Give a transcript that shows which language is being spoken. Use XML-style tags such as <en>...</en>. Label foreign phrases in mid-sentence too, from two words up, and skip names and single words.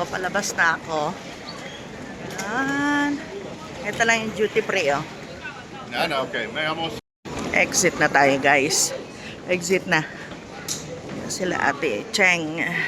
<tl>Palabas na ako. Ayan. Ito lang yung duty free, oh.</tl> <sv>Nej, okej. Men jag måste...</sv> <tl>Exit na tayo, guys. Exit na. Yan sila Ate Cheng.</tl>